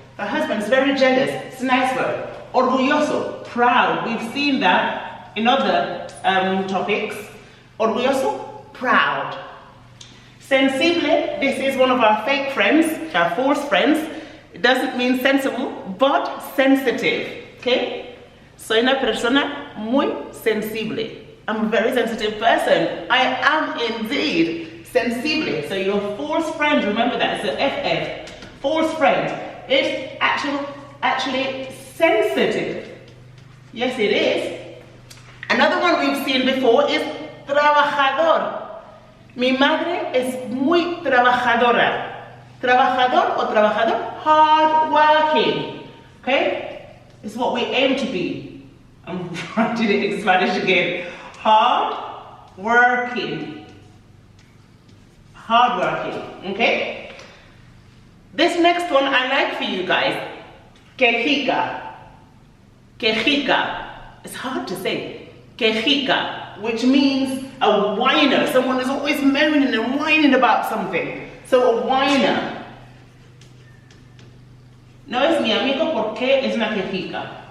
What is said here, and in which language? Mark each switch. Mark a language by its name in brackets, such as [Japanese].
[English] Her husband's very jealous. It's a nice word. Orgulloso, proud. We've seen that in other topics. Orgulloso, proud. Sensible, this is one of our fake friends, our false friends. It doesn't mean sensible, but sensitive, okay? [Spanish] Soy una persona muy sensible. [English] I'm a very sensitive person. I am indeed sensible. So your false friend, remember that, it's an FF, false friend. It's actually sensitive. Yes, it is. Another one we've seen before is trabajador. [Spanish] Mi madre es muy trabajadora. Trabajador or trabajador? [English] Hard working. Okay? It's what we aim to be. I'm writing it in Spanish again. Hard working. Hard working. Okay? This next one I like for you guys. Quejica. Quejica. It's hard to say. Quejica, which means a whiner. Someone is always moaning and whining about something. So a whiner. [Spanish] No es mi amigo porque es una quejica.